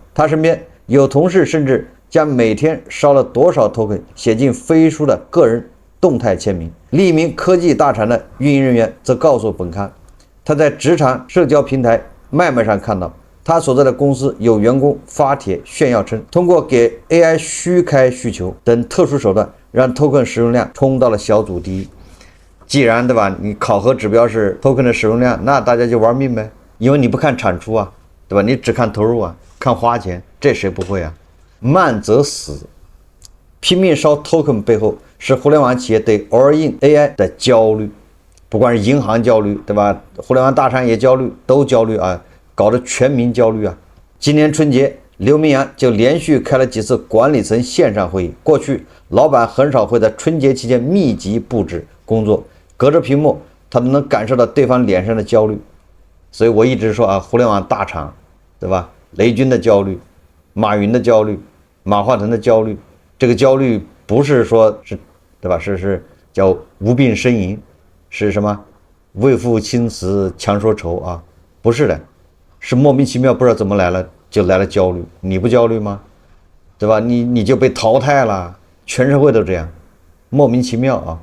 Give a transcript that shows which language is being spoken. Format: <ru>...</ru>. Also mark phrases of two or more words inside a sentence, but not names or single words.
<zh>他身邊有同事甚至將每天燒了多少 token 寫進飛書的個人動態簽名。另一名科技大廠的運營人員則告訴本刊，他在職場社交平台麥麥上看到，他所在的公司有員工發帖炫耀稱，通過給 AI 虛開需求等特殊手段，讓 token 使用量衝到了小組第一。既然对吧，你考核指标是 token 的使用量，那大家就玩命唄，因为你不看產出啊，對吧？你只看投入啊，看花錢，這誰不會啊？慢則死。拼命燒 token 背後是互聯網企業對</zh> <en>all in AI</en> <zh>的焦慮，不管是銀行焦慮，對吧？互聯網大廠也焦慮，都焦慮啊，搞得全民焦慮啊。今年春節，劉明揚就連續開了幾次管理層線上會議。過去，老闆很少會在春節期間密集布置工作，隔着屏幕，他都能感受到對方臉上的焦慮。所以我一直說啊，互聯網大廠，對吧？雷軍的焦慮，馬雲的焦慮，馬化騰的焦慮。這個焦慮不是說是，對吧？是叫無病呻吟，是什麼？為賦新詞強說愁啊？不是的，是莫名其妙不知道怎麼來了，就來了焦慮。你不焦慮嗎？對吧？你就被淘汰了，全社會都這樣，莫名其妙啊！</zh>